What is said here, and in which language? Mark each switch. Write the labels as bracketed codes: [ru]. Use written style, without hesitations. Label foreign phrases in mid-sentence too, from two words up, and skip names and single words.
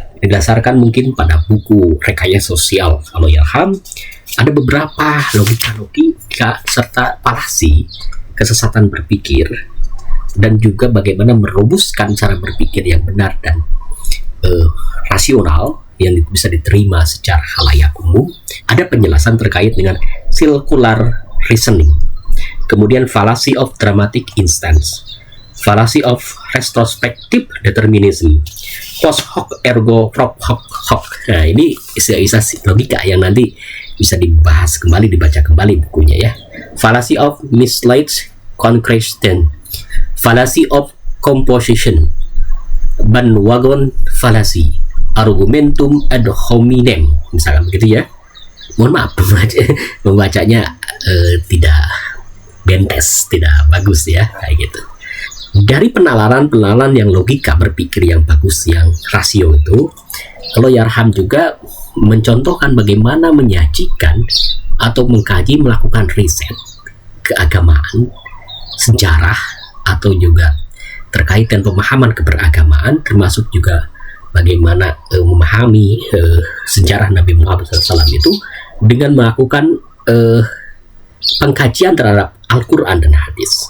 [id] Didasarkan mungkin pada buku Rekayasa Sosial Allahyarham, ada beberapa logika serta falasi, kesesatan berpikir, dan juga bagaimana merobuskan cara berpikir yang benar dan rasional yang bisa diterima secara khalayak umum. Ada penjelasan terkait dengan [en] circular reasoning, [id] kemudian [en] fallacy of dramatic instance, fallacy of retrospective determinism, [la] post hoc ergo proc hoc. [id] Nah, ini istilah-istilah logika yang nanti bisa dibahas kembali, dibaca kembali bukunya ya. [en] Fallacy of misled concretion, fallacy of composition, bandwagon fallacy, [la] argumentum ad hominem, [id] misalkan begitu ya. Mohon maaf membacanya tidak bentes, tidak bagus ya, kayak gitu. Dari penalaran yang logika berpikir yang bagus, yang rasio itu, Allahyarham juga mencontohkan bagaimana menyajikan atau mengkaji, melakukan riset keagamaan, sejarah, atau juga terkait dengan pemahaman keberagamaan, termasuk juga bagaimana memahami sejarah Nabi Muhammad SAW itu dengan melakukan pengkajian terhadap Al-Quran dan hadis.